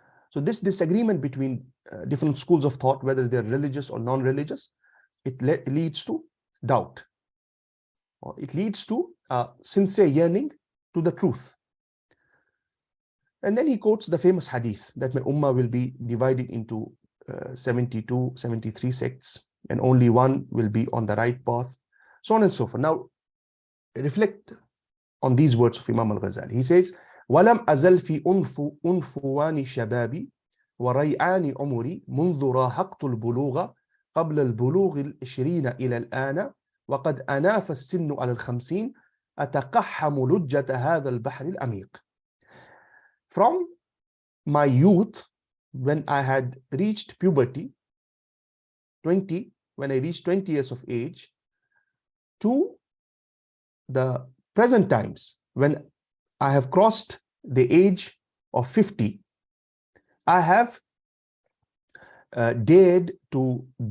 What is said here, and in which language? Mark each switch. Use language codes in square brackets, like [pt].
[en] So this disagreement between different schools of thought, whether they're religious or non-religious, it leads to doubt, or it leads to sincere yearning to the truth. And then he quotes the famous hadith that my ummah will be divided into 72, 73 sects, and only one will be on the right path, so on and so forth. Now, reflect on these words of Imam al-Ghazālī. [ar] He says, وَلَمْ أَزَلْ فِي أُنْفُوَانِ شَبَابِ وَرَيْعَانِ عُمُرِي مُنْذُ رَاهَقْتُ الْبُلُوغَ قبل البلوغ العشرين إلى الآن وقد أناف السن على الخمسين أتقحم لجة هذا البحر العميق. [en] From my youth, when I had reached puberty, 20, when I reached 20 years of age, to the present times, when I have crossed the age of 50, I have dared to